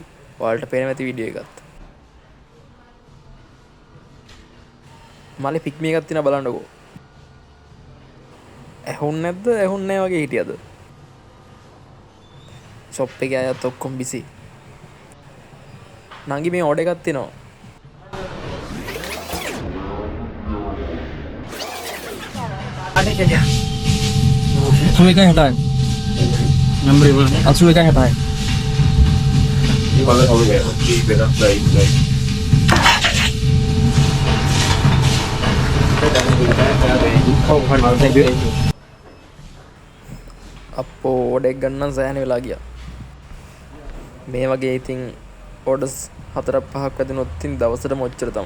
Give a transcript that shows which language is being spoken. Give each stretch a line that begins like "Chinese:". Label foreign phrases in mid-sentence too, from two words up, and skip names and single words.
Sinhala: ඔයාලට පේන ඇති වීඩියෝ එකත්. මලේ පික්මි එකක් තියෙනවා බලන්නකෝ. ඇහුන්නේ නැද්ද? ඇහුන්නේ නැහැ වගේ හිටියද? ෂොප් එකේ අයත් ඔක්කොම බිසි. නංගි මේ ඕඩර් එකක් තියෙනවා.
Vietnamese: Suy cái hạt năm mươi à suy cái hạt
Sinhala: අපෝ ඕඩර් එක ගන්න සෑහෙන වෙලා ගියා. මේ වගේ ඉතින් ඕඩර්ස් 4-5ක් වැදුනොත් ඉතින් දවසටම ඔච්චර තමයි.